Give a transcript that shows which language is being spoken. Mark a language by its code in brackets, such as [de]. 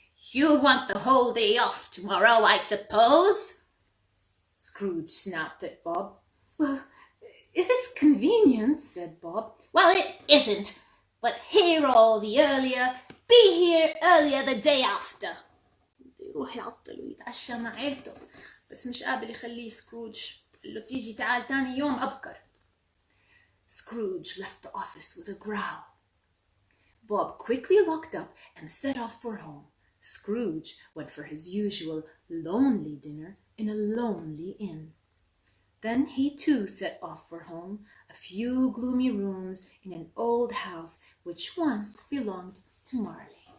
[en] You'll want the whole day off tomorrow, I suppose? Scrooge snapped at Bob. Well, if it's convenient, said Bob. Well, it isn't. But here all the earlier. Be here earlier the day after. [ar] يروح يعطل ويتعشى مع عيلته، بس مش قابل يخليه سكروج. قال له تيجي تعال تاني يوم أبكر. [en] Scrooge left the office with a growl. Bob quickly locked up and set off for home. Scrooge went for his usual lonely dinner in a lonely inn. Then he too set off for home, a few gloomy rooms in an old house which once belonged to Marley.